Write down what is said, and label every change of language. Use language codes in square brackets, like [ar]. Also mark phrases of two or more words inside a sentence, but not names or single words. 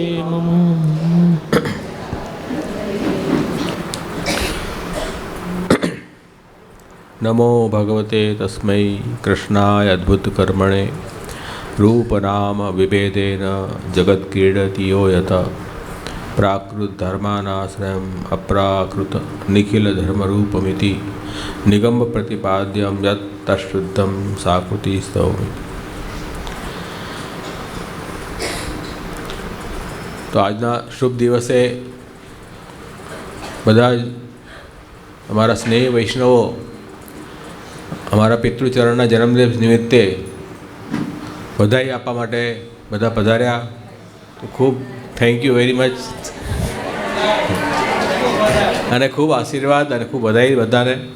[sa] नमो भगवते तस्मै कृष्णाय अद्भुतकर्मणे रूपनाम विभेदेन जगत्क्रीडति यो यत प्राकृतधर्मानाश्रयम् अप्राकृत निखिलधर्मरूपमिति निगम प्रतिपाद्यं यत् तत्शुद्धं साकृति स्तौमि। [gu] तो આજના શુભ દિવસે બધા અમારા સ્નેહી વૈષ્ણવો અમારા પિતૃચરણના જન્મદિવસ નિમિત્તે બધાઈ આપવા માટે બધા પધાર્યા. તો ખૂબ [en] thank you very much [gu] અને ખૂબ આશીર્વાદ અને ખૂબ બધાઈ બધાને.